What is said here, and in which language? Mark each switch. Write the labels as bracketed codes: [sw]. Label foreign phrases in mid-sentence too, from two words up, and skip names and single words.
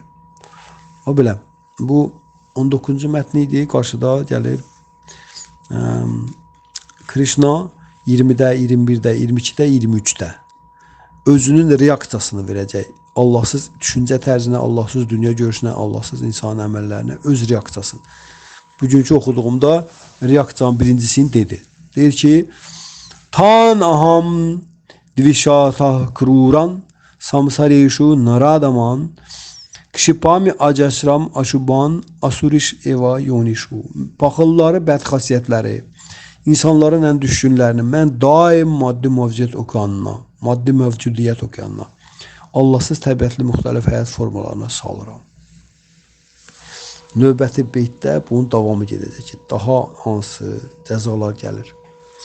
[az] O belə, bu 19-cu mətni idi, qarşıda gəlir Krishna 20-də, 21-də, 22-də, 23-də özünün reaksiyasını verəcək. Allahsız düşüncə tərzinə, Allahsız dünya görüşünə, Allahsız insan əməllərinə öz reaksiyasını. Bugünkü oxuduğumda reaksiyanın birincisini dedi. Deyir ki, [sa] Tan aham dvishata kruran samsareshu naradaman kshipami acasram aşuban asurish eva yonishu. [az] Paxılları, bədxasiyyətləri, insanların ən düşkünlərini mən daim maddi mövcudiyyət okeanına, Allahsız təbiətli müxtəlif həyat formalarına salıram. Növbəti beytdə bunun davamı gedəcək ki, daha hansı cəzalar gəlir.